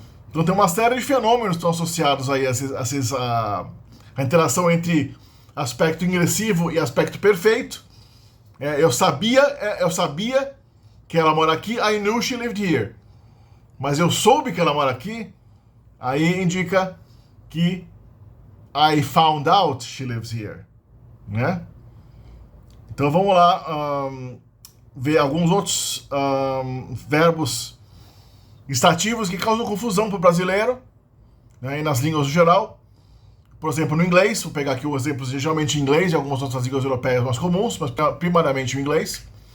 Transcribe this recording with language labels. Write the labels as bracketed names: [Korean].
[Portuguese] Então tem uma série de fenômenos que estão associados aí a interação entre aspecto ingressivo e aspecto perfeito. Eu sabia que ela mora aqui. [English] I knew she lived here. [Portuguese] Mas eu soube que ela mora aqui. Aí indica que [English] I found out she lives here. [Portuguese] Né? Então vamos lá ver alguns outros verbos estativos que causam confusão para o brasileiro, né, e nas línguas no geral. Por exemplo, no inglês, vou pegar aqui um exemplo geralmente em inglês e algumas outras línguas europeias mais comuns, mas primariamente o inglês.